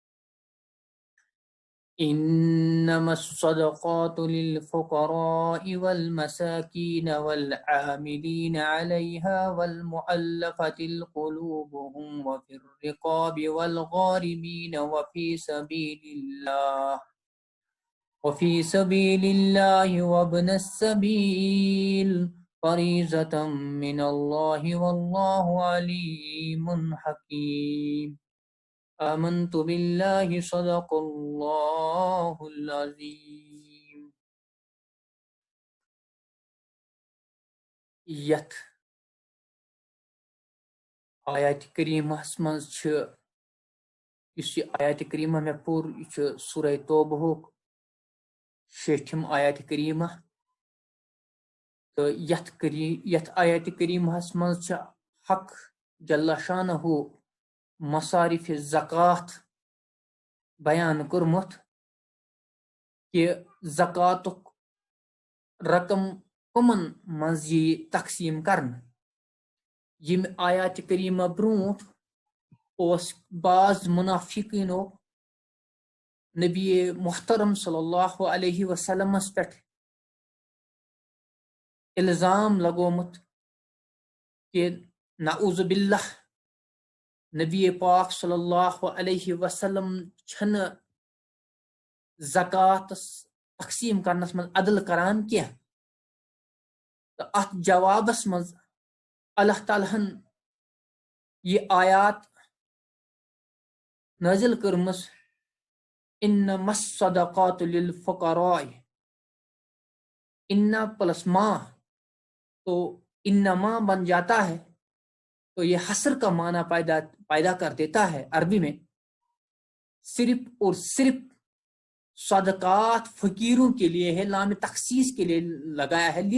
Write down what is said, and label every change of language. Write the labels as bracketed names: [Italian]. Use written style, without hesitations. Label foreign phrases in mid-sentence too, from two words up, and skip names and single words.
[Arabic] إنما الصدقات للفقراء والمساكين والعاملين عليها والمؤلفة قلوبهم وفي الرقاب والغارمين وفي سبيل الله وابن السبيل فريضة من الله والله عليم حكيم. آمنت بالله صدق اللہ العظیم. [Kashmiri] یتھ آیات کریمہ مز [Urdu] اس آیات کریمہ میں [Kashmiri] پور یہ سورہ توبہ شیٹھم آیات کریمہ تو یتھ آیات کریمہ مز حق جل شانہ مصارف زکوٰۃ بیان کورمت کہ زکوٰۃک رقم کمن مز [Urdu] تقسیم کرنا. [Kashmiri] یم آیات کریمہ برونٹ اس بعض منافقینو نبی محترم [Arabic] صلی اللہ علیہ وسلم [Kashmiri] پہ الزام لگومت کہ [Arabic] نعوذ باللہ [Kashmiri] نبی پاک [Arabic] صلی اللہ علیہ وسلم [Kashmiri] چھن زکوٰۃ تقسیم کرنس من عدل کران کی. تو ات جوابس مز اللہ تعالیٰ یہ آیات نازل کرمس [Arabic] انما الصدقات للفقراء. [Urdu] ان پلس ما تو انما بن جاتا ہے تو یہ حصر کا معنی پیدا کر دیتا ہے. عربی میں صرف اور صرف صدقات فقیروں کے لیے ہے، لام تخصیص کے لیے لگایا ہے.